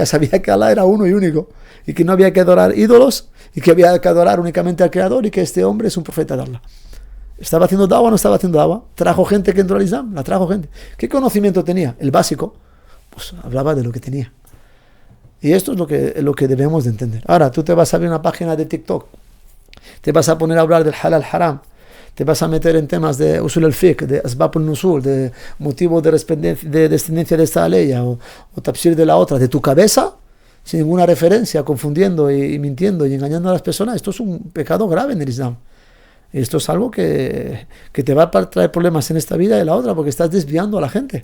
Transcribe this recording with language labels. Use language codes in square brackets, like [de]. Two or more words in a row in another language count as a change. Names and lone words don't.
[es] Sabía que Allah era uno y único y que no había que adorar ídolos y que había que adorar únicamente al Creador y que este hombre es un profeta de Allah. ¿Estaba haciendo dawa o no estaba haciendo dawa? ¿Trajo gente que entró al Islam? La trajo gente. ¿Qué conocimiento tenía? El básico. Pues hablaba de lo que tenía. Y esto es lo que debemos de entender. Ahora, tú te vas a abrir una página de TikTok, te vas a poner a hablar del [ar] حلال حرام, [es] te vas a meter en temas de [ar] أصول الفقه, [es] de [ar] أسباب النزول, [es] de motivo de descendencia de esta ley o tafsir de la otra, de tu cabeza, sin ninguna referencia, confundiendo y mintiendo y engañando a las personas. Esto es un pecado grave en el Islam. Esto es algo que te va a traer problemas en esta vida y en la otra, porque estás desviando a la gente.